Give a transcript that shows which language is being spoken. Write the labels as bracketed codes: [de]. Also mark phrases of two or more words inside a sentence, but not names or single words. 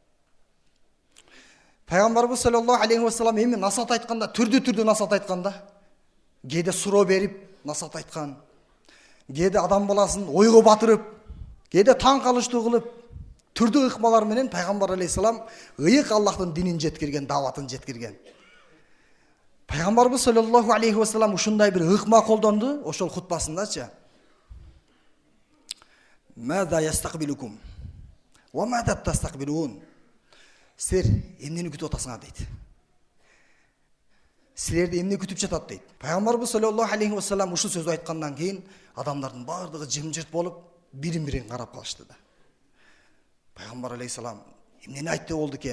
[ky] Пайгамбарыбыз [ar] صلى الله عليه وسلم [ky] эми насаат айтканда түрдүү насаат айтканда, кээде суроо берип насаат айткан, кээде адам баласын ойго батырып, кээде таң калыштуу кылып, түрдүү ыкмалар менен Пайгамбар алейхиссалам ыйык Аллахтын динин жеткирген, даватын жеткирген. Пайгамбарыбыз [ar] صلى الله عليه وسلم [ky] ушундай бир ыкма колдонду, ошол хутбасындачы. [ar] ماذا يستقبلكم وماذا تستقبلون. [ky] Силер эмнени күтүп атасыңар дейт. силерди эмне күтүп жатат дейт. Пайгамбарыбыз [ar] صلى الله عليه وسلم [ky] ушул сөздү айткандан кийин адамдардын баардыгы жымжырт болуп бирин-бирин карап калышты да. Пайгамбар алейхиссалам эмнени айтты болду экен?